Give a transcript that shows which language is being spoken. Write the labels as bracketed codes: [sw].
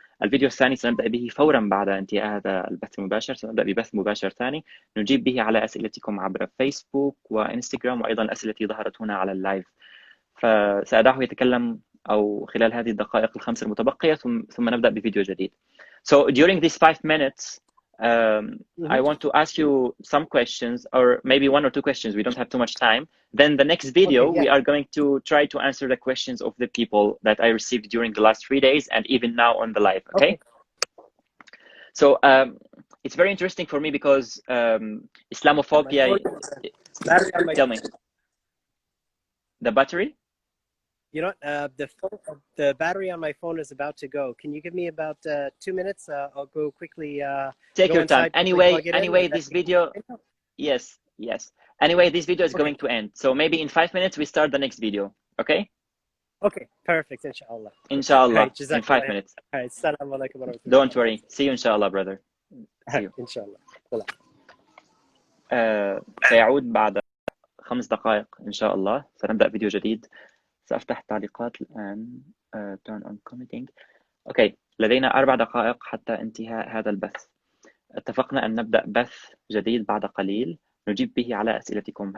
[ar] الفيديو الثاني سنبدأ به فورا بعد انتهاء هذا البث المباشر، سنبدأ ببث مباشر ثاني نجيب به على أسئلتكم عبر فيسبوك وإنستغرام، وأيضا الأسئلة التي ظهرت هنا على اللايف. فسأدعه يتكلم أو خلال هذه الدقائق ال5 المتبقية، ثم نبدأ بفيديو جديد. [en] So during these 5 minutes, I want to ask you some questions, or maybe one or two questions. We don't have too much time. Then the next video, Okay, yeah. we are going to try to answer the questions of the people that I received during the last 3 days and even now on the live. Okay. So it's very interesting for me because Islamophobia. Tell me. The battery? You know what? The battery on my phone is about to go. Can you give me about 2 minutes? I'll go quickly. Take go your time. inside, plug it in, Anyway, this video. Yes. Anyway, this video is going to end. So maybe in 5 minutes we start the next video. Okay? Okay, perfect. Inshallah. Inshallah. Right, in 5 minutes. All right. Assalamu alaikum wa rahmatullahi. Don't worry. See you inshallah, brother. See you. Inshallah. [ar] سيعود بعد 5 دقائق إن شاء الله. سنبدأ فيديو جديد. سأفتح التعليقات الآن. [en] Turn on commenting. Okay. [ar] لدينا 4 دقائق حتى انتهاء هذا البث. اتفقنا أن نبدأ بث جديد بعد قليل نجيب به على أسئلتكم.